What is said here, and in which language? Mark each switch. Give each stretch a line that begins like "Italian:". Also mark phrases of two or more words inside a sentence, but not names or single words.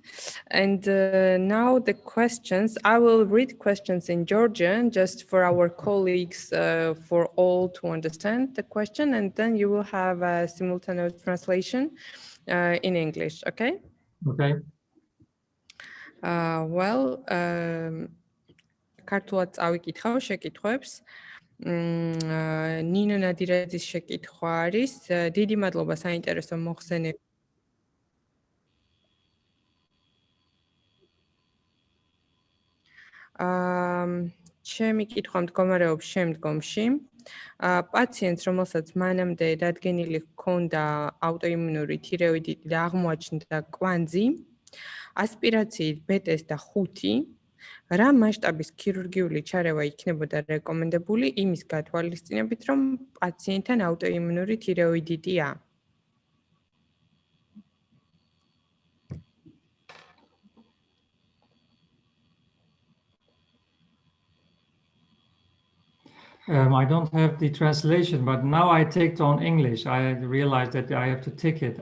English: And now the questions, I will read questions in Georgian just for our colleagues, for all to understand the question, and then you will have a simultaneous translation in English, okay? Okay. Well,
Georgian: ქართულად წავიკითხავ შეკითხვებს. ნინო ნადირაძის შეკითხვა არის. დიდი მადლობა საინტერესო მოხსენებით. ჩემი კითხვა მდგომარეობს შემდგომში. პაციენტს, რომელსაც მანამდე დადგენილი ჰქონდა აუტოიმუნური თირეოიდიტი და აღმოაჩნდა კვანძი, ასპირაციით B-ტესტ და 5, რა მასშტაბის ქირურგიული ჩარევა იქნებოდა რეკომენდებული იმის გათვალისწინებით, რომ პაციენტთან აუტოიმუნური თირეოიდიტია?
English: I don't have the translation, but now I take on English. I realized that I have to take it.